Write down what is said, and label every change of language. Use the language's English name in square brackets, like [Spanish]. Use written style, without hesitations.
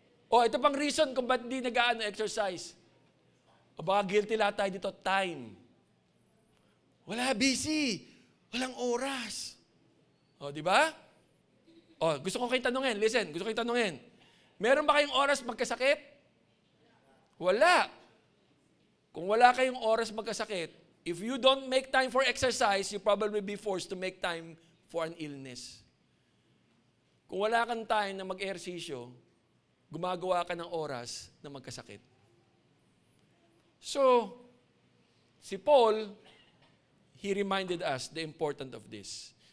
[Filipino] O, ito pang reason kung ba't di nag-exercise. O baka guilty lahat tayo dito, time. Wala, busy. Walang oras. O, di ba? O, gusto ko kayong tanungin. Listen, gusto ko kayong tanungin. Meron ba kayong oras magkasakit? Wala. Kung wala kayong oras magkasakit, [English] if you don't make time for exercise, you probably be forced to make time for an illness. [Filipino] Kung wala kang time na mag-ehersisyo, gumagawa ka ng oras na magkasakit. [English] So, si Paul, he reminded us the importance of this.